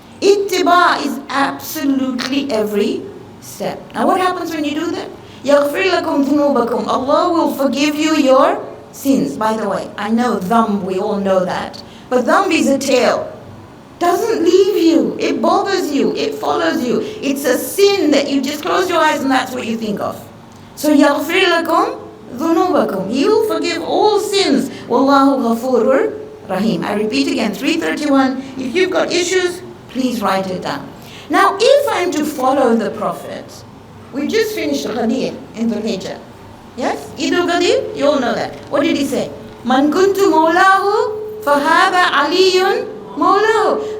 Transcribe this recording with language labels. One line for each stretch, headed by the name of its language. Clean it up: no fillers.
English: Ittiba is absolutely every step. Now what happens when you do that?
Arabic: يَغْفِرْ لَكُمْ ذُنُوبَكُمْ.
English: Allah will forgive you your sins. By the way, I know dhanb, we all know that. But dhanb is a tail. Doesn't leave you. It bothers you. It follows you. It's a sin that you just close your eyes and that's what you think of.
Arabic: So يَغْفِرْ لَكُمْ ذُنُوبَكُمْ.
English: He will forgive all sins.
Arabic: وَاللَّهُ غَفُورٌ Rahim.
English: I repeat again, 331. If you've got issues, please write it down. Now, if I'm to follow the Prophet, we just finished Ghadir in the Hijjah. Yes? Eid al-Ghadir, you all know that. What did he say?
Arabic: Man kuntu mawlahu fahada aliyun mawlahu.